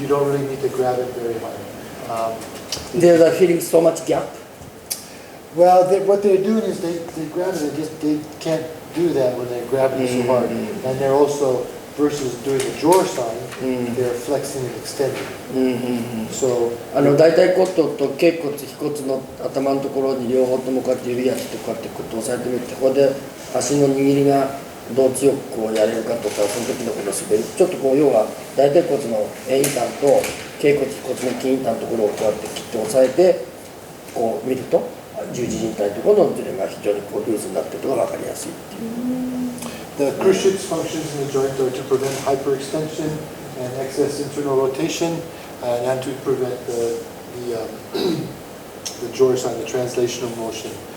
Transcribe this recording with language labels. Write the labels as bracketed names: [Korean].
[English] You don't really need to grab it very hard. They're feeling so much gap. Well, what they're doing is they grab it, they can't do that when they're grabbing it so hard. And they're also, versus doing the drawer sign, they're flexing and extending. So, [Japanese] 大腿骨頭と頸骨、腓骨の頭のところに両方ともこうやって指やってこうやってこう押さえてみて、ここで足の握りがどう強くこうやれるかとか、その時のこの滑り、ちょっとこう要は大腿骨の遠位端と頸骨、腓骨の近位端のところをこうやって切って押さえてこう見ると十字靭帯のところのズレが非常にこうルーズになっているのが分かりやすいっていう。 [English] The cruciate's functions in the joint are to prevent hyperextension and excess internal rotation, and to prevent the drawer sign, the translational motion.